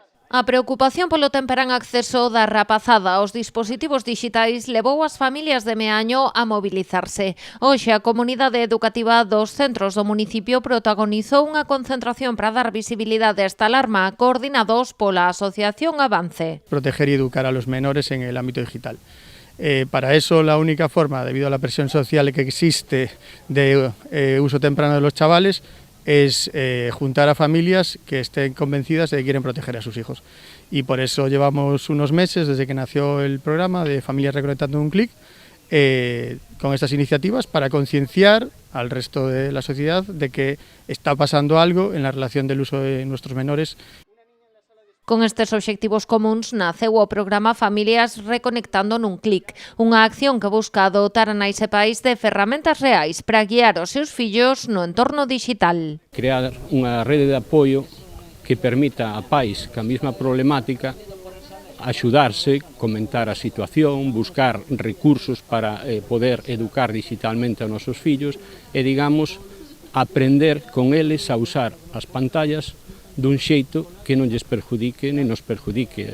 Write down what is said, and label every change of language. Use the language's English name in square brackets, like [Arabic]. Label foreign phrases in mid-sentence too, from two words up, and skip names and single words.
[Galician] A preocupación polo temperán acceso da rapazada aos dispositivos dixitais levou as familias de Meaño a mobilizarse. Hoxe a comunidade educativa dos centros do municipio protagonizou unha concentración para dar visibilidade a esta alarma, coordinados pola Asociación Avance. [Spanish] Proteger y educar a los menores en el ámbito digital. Para eso la única forma, debido a la presión social que existe de uso temprano de los chavales, es juntar a familias que estén convencidas de que quieren proteger a sus hijos. Y por eso llevamos unos meses, desde que nació el programa de Familias Reconectando en un Clic, con estas iniciativas para concienciar al resto de la sociedad de que está pasando algo en la relación del uso de nuestros menores. [Galician] Con estes obxectivos comuns naceu o programa Familias Reconectando nun Clic, unha acción que busca dotar a nais e pais de ferramentas reais para guiar os seus fillos no entorno digital. Crear unha rede de apoio que permita a pais ca mesma problemática axudarse, comentar a situación, buscar recursos para poder educar digitalmente a nosos fillos e, digamos, aprender con eles a usar as pantallas dun xeito que non lles perjudique nem nos perjudique.